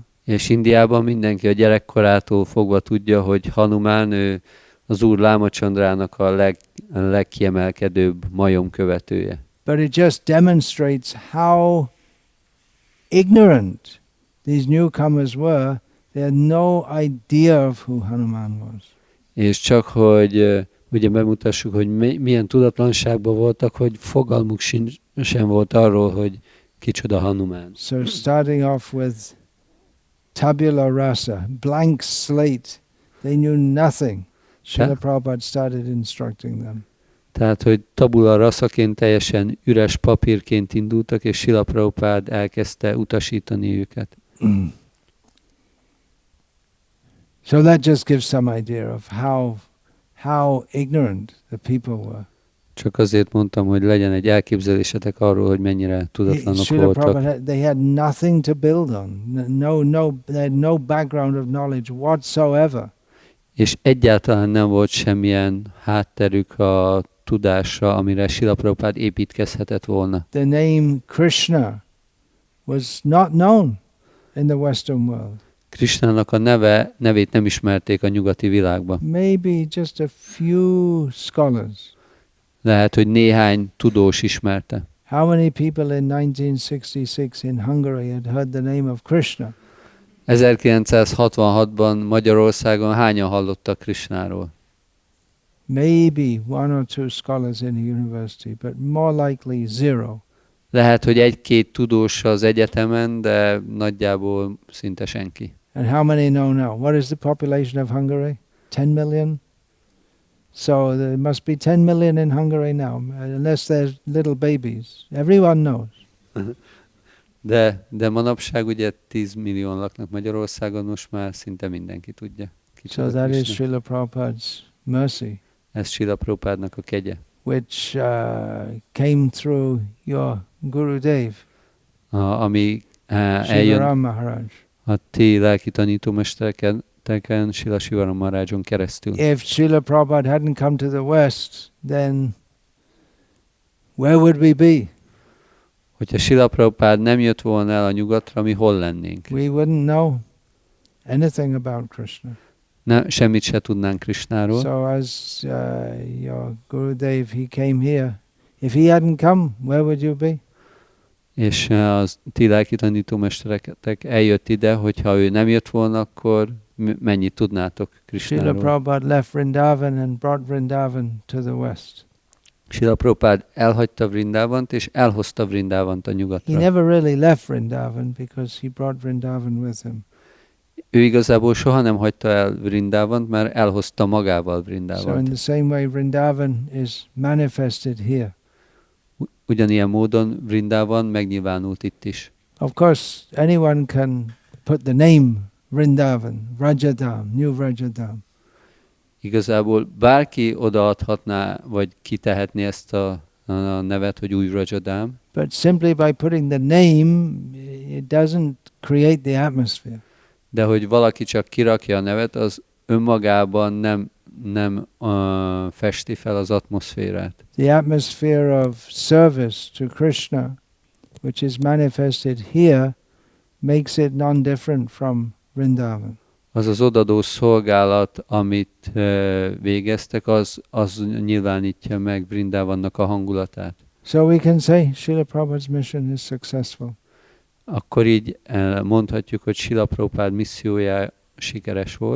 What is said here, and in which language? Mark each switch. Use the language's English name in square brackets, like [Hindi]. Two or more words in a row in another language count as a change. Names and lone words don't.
[Hungarian] És Indiában mindenki a gyerekkorától fogva tudja, hogy Hanumán ő az úr Lámacsandrának a legkiemelkedőbb majom követője. [English] But it just demonstrates how ignorant these newcomers were. They had no idea of who Hanuman was. [Hungarian] És csak hogy ugye bemutassuk, hogy milyen tudatlanságban voltak, hogy fogalmuk sem volt arról, hogy kicsoda Hanuman. [English] So starting off with [Latin] tabula rasa, [English] blank slate, they knew nothing. Srila Prabhupada started instructing them. [Hungarian] Tehát, hogy [Latin] tabula rasaként [Hungarian] teljesen üres papírként indultak, és Srila Prabhupada elkezdte utasítani őket. [English] So that just gives some idea of how ignorant the people were. [Hungarian] Csak azért mondtam, hogy legyen egy elképzelésetek arról, hogy mennyire tudatlanok voltak. [English] They had nothing to build on. They had no background of knowledge whatsoever. [Hungarian] És egyáltalán nem volt semmilyen hátterük a tudásra, amire Srila Prabhupada építkezhetett volna. [English] The name Krishna was not known in the Western world. [Hungarian] Krishnának a nevét nem ismerték a nyugati világban. [English] Maybe just a few scholars. [Hungarian] Lehet, hogy néhány tudós ismerte. [English] How many people in 1966 in Hungary had heard the name of Krishna? [Hungarian] 1966-ban Magyarországon hányan hallottak Krishnáról? [English] Maybe one or two scholars in the university, but more likely zero. [Hungarian] Lehet, hogy egy-két tudós az egyetemen, de nagyjából szinte senki. [English] And how many know now? What is the population of Hungary? 10 million? So there must be 10 million in Hungary now, unless there's little babies. Everyone knows. [Hungarian] De manapság ugye 10 millióan laknak Magyarországon, most már szinte mindenki tudja. [English] So that is Srila Prabhupada's mercy. [Hungarian] Ez Srila Prabhupádnak a kegye. [English] Which came through your Gurudev, [Hungarian] ami [English] Shivaram Maharaj. [Hungarian] A ti lelki tanítómestereken Srila Shivaram Maharajon keresztül. [English] If Srila Prabhupada hadn't come to the West, then where would we be? [Hungarian] Hogyha Srila Prabhupada nem jött volna el a nyugatra, mi hol lennénk? [English] We wouldn't know anything about Krishna. [Hungarian] Semmit se tudnánk Krishnáról. [English] So as your Gurudev, he came here. If he hadn't come, where would you be? [Hungarian] És az ti lelki tanítómestereketek eljött ide, hogyha ő nem jött volna, akkor mennyit tudnátok Krishnáról? [English] Srila Prabhupada left Vrindavan and brought Vrindavan to the West. [Hungarian] Srila Prabhupada elhagyta Vrindavant, és elhozta Vrindavant a nyugatra. [English] He never really left Vrindavan because he brought Vrindavan with him. [Hungarian] ő igazából soha nem hagyta el Vrindavant, mert elhozta magával [English] So in [Hungarian] Vrindavant. [English] the same way, Vrindavan is manifested here. [Hungarian] Ugyanilyen módon Vrindavan megnyilvánult itt is. [English] Of course, anyone can put the name Vrindavan, Vrajadam, New Vrajadam. [Hungarian] Igazából bárki odaadhatná, vagy kitehetné ezt a nevet, hogy új Vrajadam, [English] But simply by putting the name, it doesn't create the atmosphere. [Hungarian] de hogy valaki csak kirakja a nevet, az önmagában nem festi fel az atmoszférát. [English] The atmosphere of service to Krishna, which is manifested here, makes it non-different from Vrindavan. [Hungarian] Az az odadó szolgálat, amit végeztek, az nyilvánítja meg Vrindavannak a hangulatát. [English] So we can say Srila Prabhupada's mission is successful. [Hungarian] Akkor így mondhatjuk, hogy Srila Prabhupada missziója sikeres volt.